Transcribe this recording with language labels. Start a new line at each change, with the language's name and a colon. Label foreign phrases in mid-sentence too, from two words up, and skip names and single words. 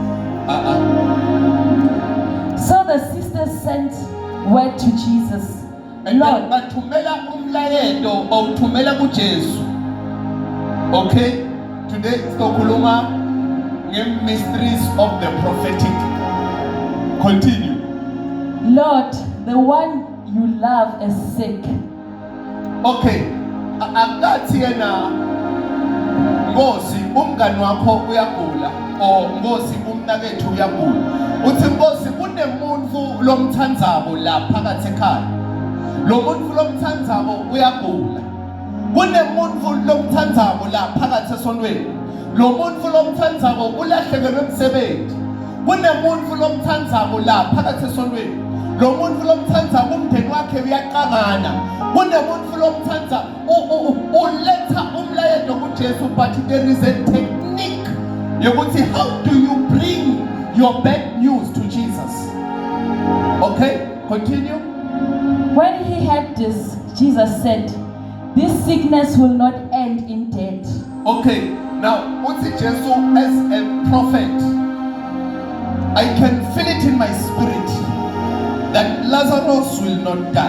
English: So the sisters sent word to Jesus, and Lord.
Zulu: then bathumela umlayeto bawuthumela kuJesu. Okay, today sizokhuluma nge-
English: mysteries of the prophetic. Continue. Lord, the one you love is sick.
Swati: Okay, akathi yena Nkosi umngani wakho uyagula or Nkosi umnakethu uyagula. Uthi Nkosi kunemuntu lomthandzabo la phakathi ekhaya. Lo muntu lomthandzabo uyagula. Kunemuntu lomthandzabo la phakathi esontweni. Lo muntu lomthandzabo ulahlekelwe umsebenzi. Kunemuntu lomthandzabo la phakathi esontweni. Lo muntu lomthandzabo umndeni wakhe uyaqangana. Kunemuntu lomthandzabo uletha umlayeto kuJesu,
English: but there is a technique yokuthi how do you bring your bad news to Jesus. Okay, continue. When he heard this, Jesus said, "This sickness will not end in death." Okay, now
Zulu: uthi Jesu
English: as a prophet, I can feel it in my spirit that Lazarus will not die.